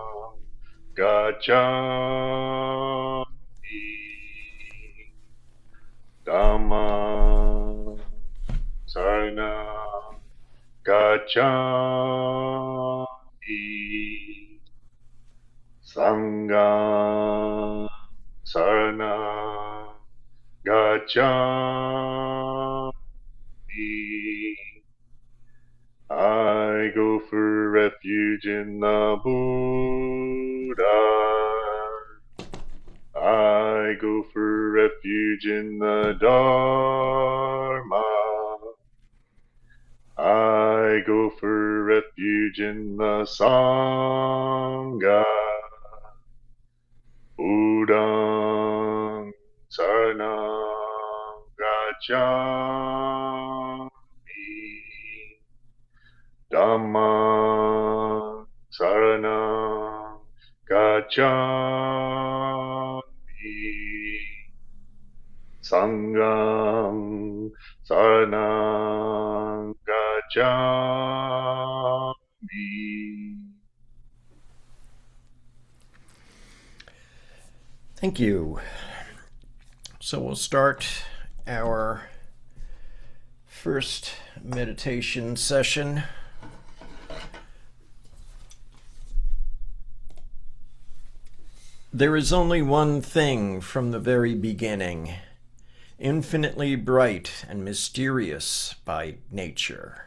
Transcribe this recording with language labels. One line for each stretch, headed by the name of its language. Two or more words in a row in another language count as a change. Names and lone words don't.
Pali: Gacchami Dhamma Sarana Gacchami Sangha Sarana
English: Gacchami I go for refuge in the Buddha. I go for refuge in the Dharma. I go for refuge in the Sangha.
Pali: Udang Saranam Gacchami. Dhamma Saranam Gacchami. Sangham Saranam Gacchami.
English: Thank you. So we'll start our first meditation session. There is only one thing from the very beginning, infinitely bright and mysterious by nature.